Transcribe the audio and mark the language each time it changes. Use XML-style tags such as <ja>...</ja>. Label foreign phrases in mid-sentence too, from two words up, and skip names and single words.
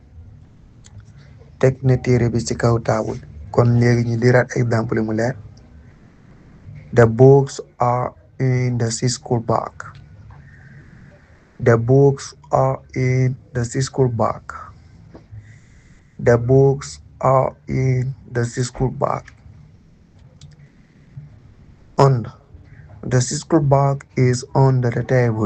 <wo>Teg na téere bi ci kaw taabul bi. kon léegi ñu liraat exemple mu leer.</wo> <en>The books are in the school bag. The books are in the school bag. The books are in the school bag. On the school bag is under the table.</en>